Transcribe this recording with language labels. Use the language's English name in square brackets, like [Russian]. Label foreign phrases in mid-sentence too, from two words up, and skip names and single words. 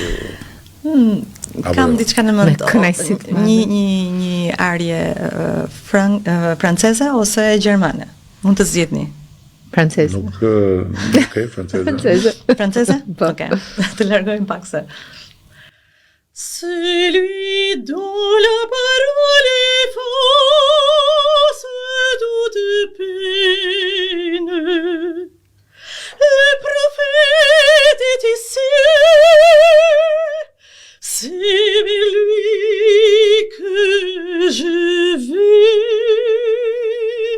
[Albanian] Kam diçka në mend, një arje franceze ose gjermane. Mund të zgjidhni. Franceze. Nuk e franceze. Franceze? Okej. Të largojmë pak se. [French] Celui dont la parole efface toute peine, le prophète est ici. C'est vers lui que je vais.